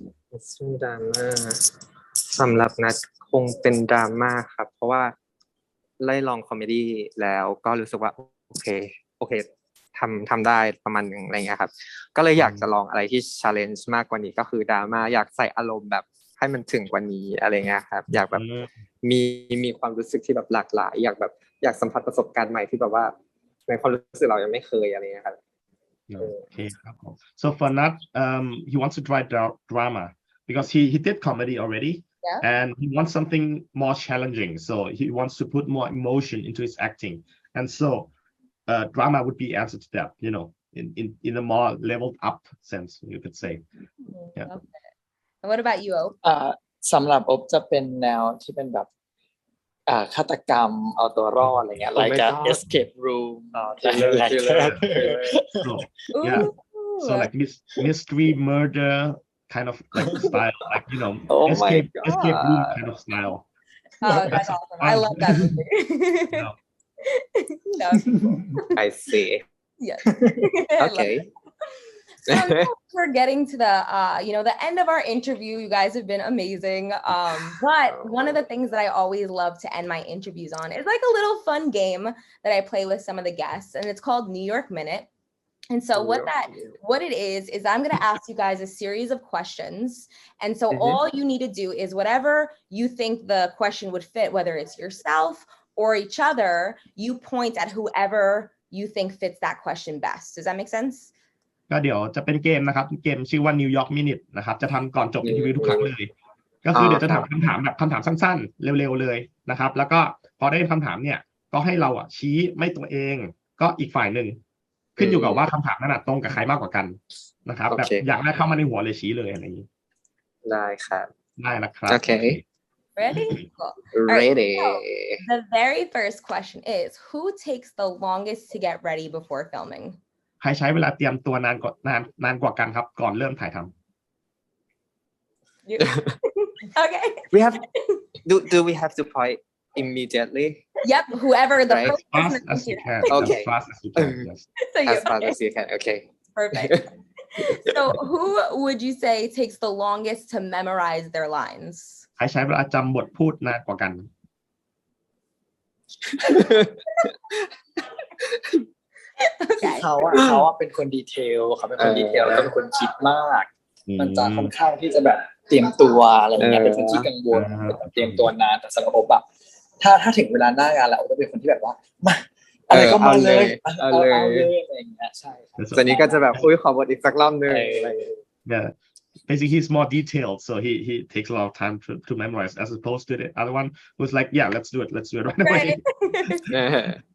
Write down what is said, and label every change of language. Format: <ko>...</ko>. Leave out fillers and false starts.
<th>มิส t ตอรี่ดราม่าสำหรับนัดคงเป็นดราม่าครับเพราะว่าไล่ลองคอมเมดี้แล้วก็รู้สึกว่าโอเคทำได้ประมาณนึงอะไรเงี้ยครับก็เลยอยากจะลองอะไรที่ challenge มากกว่านี้ก็คือดราม่าอยากใส่อารมณ์แบบให้มันถึงกว่านี้อะไรเงี้ยครับอยากแบบมีความรู้สึกที่แบบหลากหลายอยากสัมผัสประสบการณ์ใหม่ที่แบบว่าในความรู้สึกเรายังไม่เคยอะไรเงี้ยครับ</th> <en>Okay. So for Nut, he wants to try drama because he did comedy already, and he wants something more challenging. So he wants to put more emotion into his acting, and so drama would be answer to that. In a more leveled up sense, you could say. Yeah. And what about you, Opp?</en> <th>สำหรับอบจะเป็นแนวที่เป็นแบบฆาตกรรมเอาตัวรอดอะไรเงี้ย</th> <en>like escape room like that so like mystery murder kind of like style, like escape room kind of style. Oh, that's awesome. I love that movie. I see. Yes. Okay. So we're getting to the the end of our interview. You guys have been amazing. But one of the things that I always love to end my interviews on is like a little fun game that I play with some of the guests, and it's called New York Minute. And so what it is I'm going to ask you guys a series of questions. And so all you need to do is whatever you think the question would fit, whether it's yourself or each other, you point at whoever you think fits that question best. Does that make sense?</en> <th>ก็เดี๋ยวจะเป็นเกมนะครับเกมชื่อว่า New York Minute นะครับจะทำก่อนจบอินเทอร์วิวทุกครั้งเลยก็คือเดี๋ยวจะถามคำถามแบบคำถามสั้นๆเร็วๆเลยนะครับแล้วก็พอได้คำถามเนี่ยก็ให้เราชี้ไม่ตัวเองก็อีกฝ่ายหนึ่งขึ้นอยู่กับว่าคำถามนั้นตรงกับใครมากกว่ากันนะครับแบบอยากได้เข้ามาในหัวเลยชี้เลยอะไรอย่างนี้ ได้ครับ ได้แล้วครับ</th> <en>Okay. Ready? Cool. Ready. Right, so the very first question is, who takes the longest to get ready before filming?</en> <th>ใครใช้เวลาเตรียมตัวนานกว่ากันครับก่อนเริ่มถ่ายทำ</th> <en>Okay. We have do we have to point immediately? Yep. Whoever the right? first Fast as you can. Okay. As fast as you can. Yes. So as fast as you can. Okay. Perfect. So who would you say takes the longest to memorize their lines?</en> <th>ใครใช้เวลาจำบทพูดนานกว่ากัน เขาเป็นคนดีเทลเขาเป็นคนดีเทลแล้วก็เป็นคนคิดมากมันจะค่อนข้างที่จะแบบเตรียมตัวอะไรอย่างเงี้ยเป็นคนที่กังวลเตรียมตัวนานแต่สำหรับอบอะถ้าถึงเวลาหน้างานแล้วจะเป็นคนที่แบบว่ามาอะไรก็มาเลยเอาเลยอะไรอย่างเงี้ยใช่ ส่วนนี้ก็จะแบบอุ้ยขอบทอีกสักรอบนึง</th> <en>Yeah. Basically, he's more detailed, so he takes a lot of time to memorize, as opposed to the other one who's like, yeah, let's do it right away.</en>